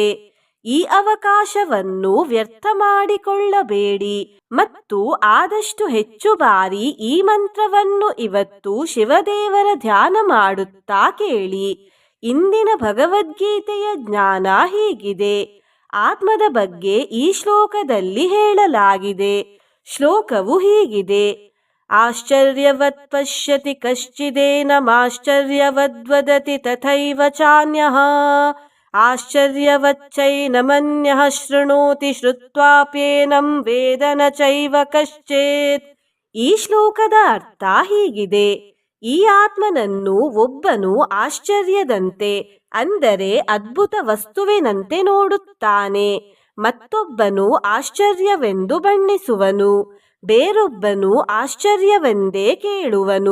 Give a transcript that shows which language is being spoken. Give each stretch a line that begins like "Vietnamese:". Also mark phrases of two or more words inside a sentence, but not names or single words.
Kannada: ಈ ಅವಕಾಶವನ್ನು ವ್ಯರ್ಥ ಮಾಡಿಕೊಳ್ಳಬೇಡಿ ಮತ್ತು ಆದಷ್ಟು ಹೆಚ್ಚು ಬಾರಿ ಈ ಮಂತ್ರವನ್ನು ಇವತ್ತು ಶಿವದೇವರ ಧ್ಯಾನ ಮಾಡುತ್ತಾ ಕೇಳಿ. ಇಂದಿನ ಭಗವದ್ಗೀತೆಯ ಜ್ಞಾನ ಹೀಗಿದೆ. ಆತ್ಮದ ಬಗ್ಗೆ ಈ ಶ್ಲೋಕದಲ್ಲಿ ಹೇಳಲಾಗಿದೆ. ಶ್ಲೋಕವು ಹೀಗಿದೆ:
Sanskrit: ಆಶ್ಚರ್ಯವತ್ ಪಶ್ಯತಿ ಕಶ್ಚಿದೇನಮಾಶ್ಚರ್ಯವದ್ವದತಿ ತಥೈವ ಚಾನ್ಯಃ ಆಶ್ಚರ್ಯವಚ್ಚೈನಮನ್ಯಃ ಶೃಣೋತಿ ಶ್ರುತ್ವಾಪ್ಯೇನಂ ವೇದ ನ ಚೈವ ಕಶ್ಚಿತ್.
Kannada: ಈ ಶ್ಲೋಕದ ಅರ್ಥ ಹೀಗಿದೆ: ಈ ಆತ್ಮನನ್ನು ಒಬ್ಬನು ಆಶ್ಚರ್ಯದಂತೆ, ಅಂದರೆ ಅದ್ಭುತ ವಸ್ತುವಿನಂತೆ ನೋಡುತ್ತಾನೆ. ಮತ್ತೊಬ್ಬನು ಆಶ್ಚರ್ಯವೆಂದು ಬಣ್ಣಿಸುವನು. ಬೇರೊಬ್ಬನು ಆಶ್ಚರ್ಯವೆಂದೇ ಕೇಳುವನು.